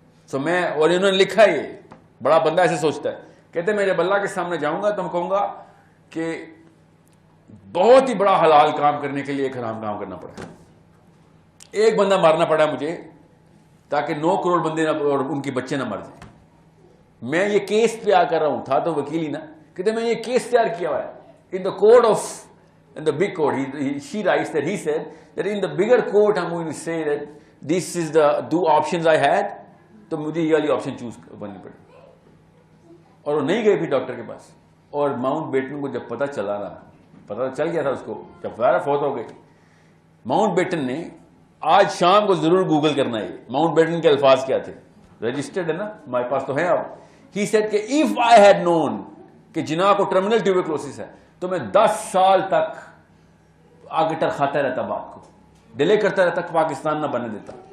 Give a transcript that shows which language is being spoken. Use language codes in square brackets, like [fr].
[ur] سو میں, اور انہوں نے لکھا, یہ بڑا بندہ ایسے سوچتا ہے, کہتے میں جب اللہ کے سامنے جاؤں گا تو میں کہوں گا کہ بہت ہی بڑا حلال کام کرنے کے لیے ایک حرام کام کرنا پڑا, ایک بندہ مارنا پڑا مجھے تاکہ 9 کروڑ بندے نہ اور ان کے بچے نہ مر جائیں. میں یہ کیس تیار کر رہا ہوں, تھا تو وکیل ہی نا, کہتے میں یہ کیس تیار کیا ہوا ہے [en] In the code of, in the big court. She writes that he said that in the bigger court I'm going to say that this is the 2 options I had, [ur] تو مجھے یہ والی آپشن چوز کرنی پڑی. اور وہ نہیں گئے پھر ڈاکٹر کے پاس. اور ماؤنٹ بیٹن کو جب پتہ چلا نا, پتہ چل گیا تھا اس کو, جب ظاہر فوت ہو گئے. ماؤنٹ بیٹن نے, آج شام کو ضرور گوگل کرنا ہے ماؤنٹ بیٹن کے الفاظ کیا تھے, رجسٹرڈ ہے نا ہمارے پاس تو ہے اب. [en] He said [ur] کہ [en] if I had known [ur] کہ جناح کو ٹرمینل ٹیوبرکلوسس ہے تو میں 10 سال تک آگے ٹرخاتا رہتا, بات کو ڈیلے کرتا رہتا, پاکستان نہ بننے دیتا.